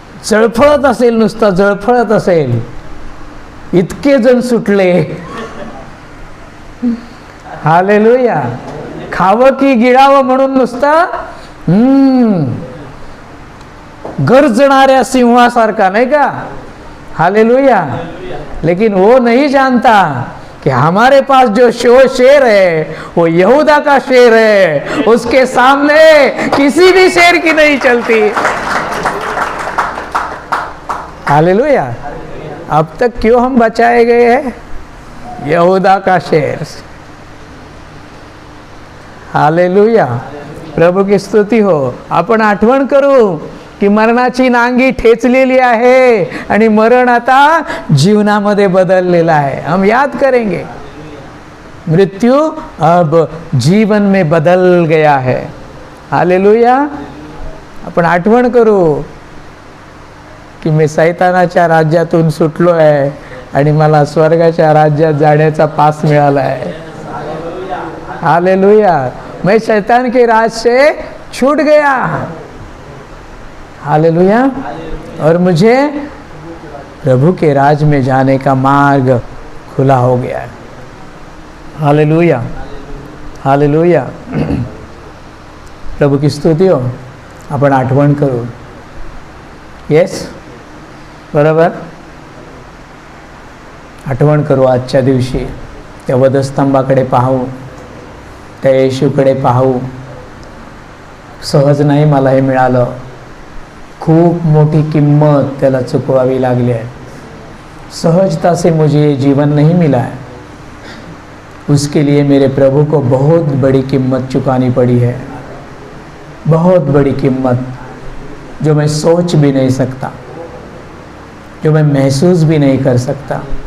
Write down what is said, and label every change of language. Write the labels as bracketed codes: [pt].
[mr] जळफळत असेल, नुसतं जळफळत असेल। इतके जण सुटले। हालेलुया। खावं की गिळावं म्हणून नुसतं गरजणाऱ्या सिंहासारखा, नहीं का? हालेलुया। [hi] लेकिन वो नहीं जानता कि हमारे पास जो शेर है वो यहूदा का शेर है। उसके सामने किसी भी शेर की नहीं चलती। हालेलुया। अब तक क्यों हम बचाए गए हैं? यहूदा का शेर। हालेलुया। प्रभू की स्तुती हो। [mr] आपण आठवण करू की मरणाची नांगी ठेचलेली आहे आणि मरण आता जीवनामध्ये बदललेला आहे। [hi] हम याद करेंगे, मृत्यु अब जीवन में बदल गया है। हालेलुया। [mr] आपण आठवण करू की मी शैतानाच्या राज्यातून सुटलो आहे आणि मला स्वर्गाच्या राज्यात जाण्याचा पास मिळाला आहे। हालेलुया। [hi] मैं शैतान के राज से छूट गया। हालेलुया। और मुझे प्रभु के राज में जाने का मार्ग खुला हो गया है। हालेलुया। हालेलुया। प्रभु की स्तुती हो। [mr] आपण आठवण करू। येस, बरोबर। आठवण करू आजच्या दिवशी। त्या वधस्तंभाकडे पाहू, त्या येशूकडे पाहू। सहज नाही मला हे मिळालं। [hi] खूब मोटी किम्मत [mr] त्याला चुकवावी लागली [hi] है। सहजता से मुझे ये जीवन नहीं मिला है। उसके लिए मेरे प्रभु को बहुत बड़ी कीमत चुकानी पड़ी है। बहुत बड़ी कीमत, जो मैं सोच भी नहीं सकता, जो मैं महसूस भी नहीं कर सकता।